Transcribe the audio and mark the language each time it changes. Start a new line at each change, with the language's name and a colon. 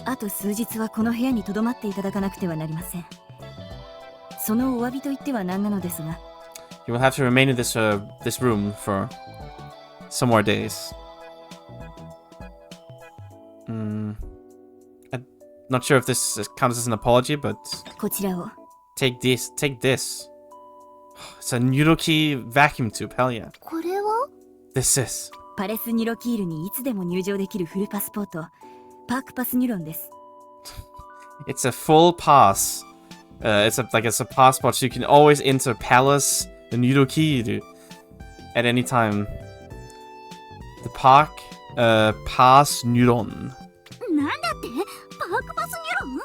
Japanese: あと数日はこの部屋に留まっていただかなくてはなりません。そのお詫びと言っては何なのですが。
English: You will have to remain in this room for some more days. I'm not sure if this counts as an apology, but
Japanese: こちらを
English: take this. It's a Nuroki vacuum tube, hell yeah.
Japanese: これは
English: This is
Japanese: パレスニュロキールにいつでも入場できるフルパスポート、パークパスニュロンです。
English: It's a full pass. It's a passport, so you can always enter Palace, the Nuroki at any time. The Park Pass Neuron.
Japanese: なんだってパークパスニュロン